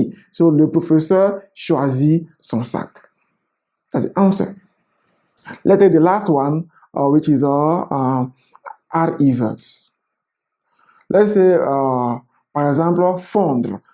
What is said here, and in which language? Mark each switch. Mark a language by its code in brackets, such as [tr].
[fr] So le professeur choisit son sac. [en] That's the answer. Let's take the last one, which is RE verbs. Let's say, [fr] par exemple, [en] fondre.